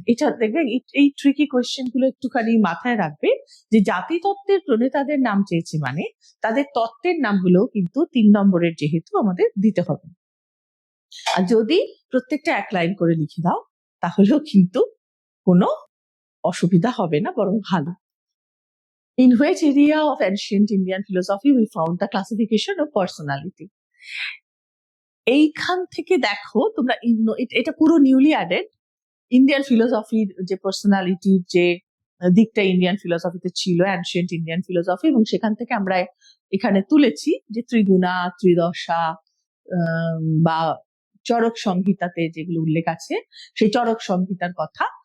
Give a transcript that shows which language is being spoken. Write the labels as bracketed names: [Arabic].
[Bangla] এটা দেখবে, এই ট্রিকি কোয়েশ্চেন গুলো একটুখানি মাথায় রাখবে, যে জাতি তত্ত্বের প্রণেতাদের নাম চেয়েছি মানে তাদের তত্ত্বের নামগুলো কিন্তু 3 নম্বরের যেহেতু আমাদের দিতে হবে। আর যদি প্রত্যেকটা 1 লাইন করে লিখে দাও তাহলেও কিন্তু কোনো অসুবিধা হবে না, বরং ভালো। [English] In which area of ancient Indian philosophy we found the classification of personality? [Bangla] এইখান থেকে দেখো তোমরা, এটা পুরো নিউলি অ্যাডেড। ইন্ডিয়ান ফিলোসফির যে পার্সোনালিটির যে দিকটা ইন্ডিয়ান ফিলোসফিতে ছিল, অ্যানশিয়েন্ট ইন্ডিয়ান ফিলোসফি, এবং সেখান থেকে আমরা এখানে তুলেছি যে ত্রিগুণা, ত্রিদশা বা চরক সংহিতাতে যেগুলো উল্লেখ আছে, সেই চরক সংহিতার কথা।